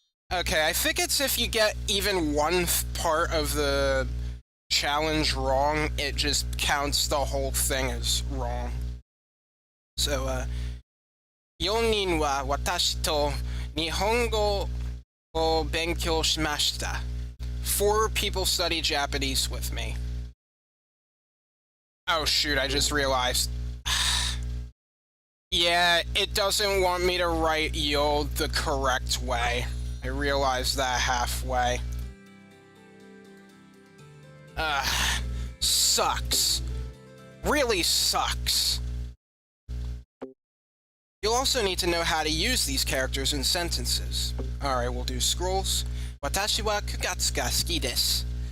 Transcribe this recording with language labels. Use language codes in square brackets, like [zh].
[en] Okay, I think it's if you get even one part of the challenge wrong, it just counts the whole thing as wrong. [ja] So, 4人は私と日本語を勉強しました. [en] 4 people study Japanese with me. Oh shoot, I just realized. Yeah, it doesn't want me to write yo the correct way. I realized that halfway. Sucks. Really sucks. You'll also need to know how to use these characters in sentences. Alright, we'll do scrolls. [ja] Watashi wa 9月が好きです.